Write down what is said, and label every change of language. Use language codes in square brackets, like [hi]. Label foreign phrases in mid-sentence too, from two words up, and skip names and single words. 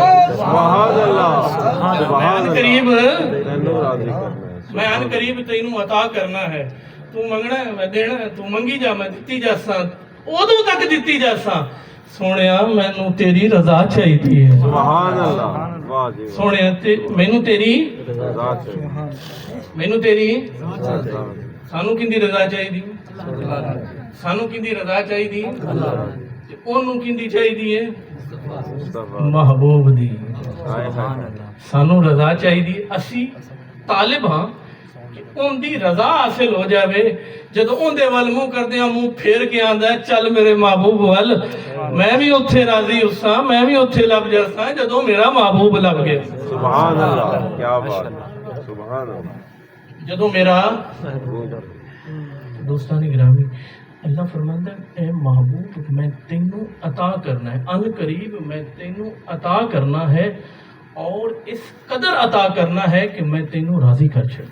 [ar] سبحان اللہ [pa] میں آن قریب تینوں راضی کرنا ہے میں آن قریب تینوں عطا کرنا ہے تو منگنا ہے میں دینا ہے تو منگی جا میں دتی جاساں ادوں تک دتی جاساں سونیا مینوں تیری رضا چاہیے ہے [ar] سبحان اللہ [pa] واہ جی سونیا مینوں تیری رضا چاہیے مینوں تیری رضا سانوں کیندی رضا چاہیے سانوں کیندی رضا چاہیے اونوں کیندی چاہیے مصطفیٰ محبوب دی ہائے ہائے سانوں رضا چاہیے اسی طالب ہاں کہ ان دی رضا حاصل ہو جاوے جدو ان دے ول منہ کردے ہیں منہ پھیر کے آندا ہے چل میرے محبوب ول میں بھی اتھے راضی ہساں میں بھی اتھے لب جاساں جدو میرا محبوب لب گیا [ar] سبحان اللہ کیا بات سبحان اللہ [pa] جدو میرا دوستانی گرامی اللہ فرماندا ہے اے محبوب میں تینوں عطا کرنا ہے ان قریب میں تینوں عطا کرنا ہے اور اس قدر عطا کرنا ہے کہ میں تینوں راضی کر چھڑ